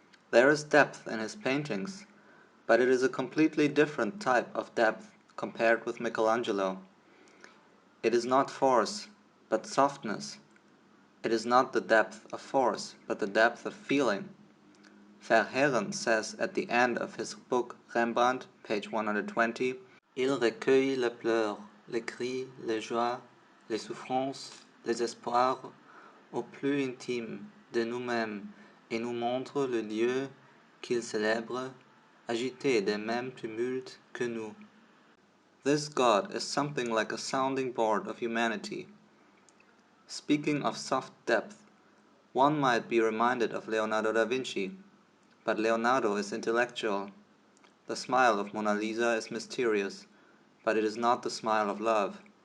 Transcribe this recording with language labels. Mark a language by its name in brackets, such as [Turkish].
[English] There is depth in his paintings, but it is a completely different type of depth compared with Michelangelo. It is not force, but softness. It is not the depth of force, but the depth of feeling. Verhaeren says at the end of his book Rembrandt, page 120, [French] Il recueille les pleurs, les cris, les joies, les souffrances, les espoirs au plus intime de nous-mêmes et nous montre le Dieu qu'il célèbre, agité des mêmes tumultes que nous. [English] This God is something like a sounding board of humanity. Speaking of soft depth, one might be reminded of Leonardo da Vinci, but Leonardo is intellectual. The smile of Mona Lisa is mysterious, but it is not the smile of love.